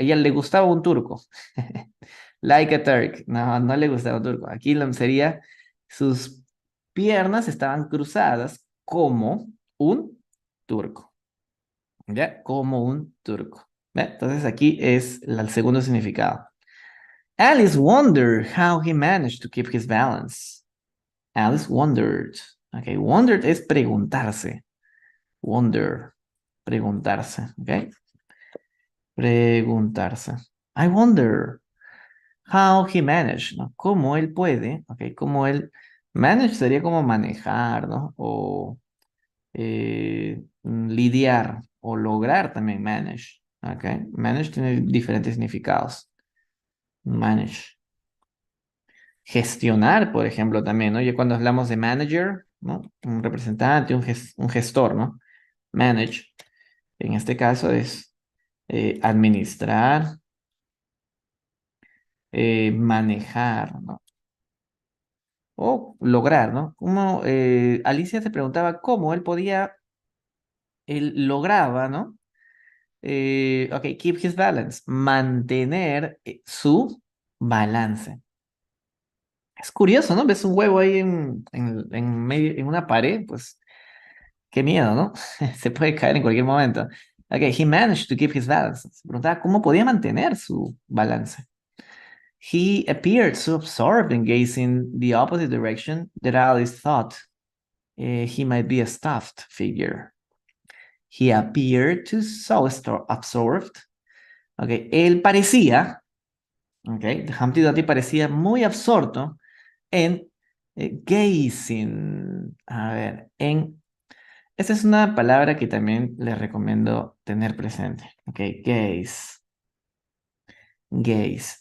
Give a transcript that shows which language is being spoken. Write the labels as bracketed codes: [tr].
[es] A ella le gustaba un turco. [en] Like a Turk. [es] No, no le gustaba un turco. Aquí lo sería sus piernas estaban cruzadas como un turco. ¿Ya? Como un turco. ¿Ve? Entonces aquí es el segundo significado. [en] Alice wondered how he managed to keep his balance. Alice wondered. [es] Ok, wondered es preguntarse. Wonder, preguntarse. Ok, preguntarse. [en] I wonder how he managed, [es] ¿no? Cómo él puede, ok, cómo él, manage sería como manejar, ¿no? O lidiar o lograr también manage, ok. Manage tiene diferentes significados. Manage. Gestionar, por ejemplo, también, ¿no? Ya cuando hablamos de manager, ¿no? Un representante, un gestor, ¿no? Manage, en este caso es administrar, manejar, ¿no? O lograr, ¿no? Como Alicia se preguntaba cómo él podía, él lograba, ¿no? Ok, [en] keep his balance, [es] mantener su balance. Es curioso, ¿no? Ves un huevo ahí en medio, en una pared, pues qué miedo, ¿no? Se puede caer en cualquier momento. [en] Ok, he managed to keep his balance. [es] Se preguntaba cómo podía mantener su balance. [en] He appeared so absorbed in gazing the opposite direction that Alice thought he might be a stuffed figure. He appeared to so absorbed. [es] Okay, él parecía, okay, Humpty Dumpty parecía muy absorto en gazing. A ver, esta es una palabra que también les recomiendo tener presente. [en] Ok, gaze. Gaze.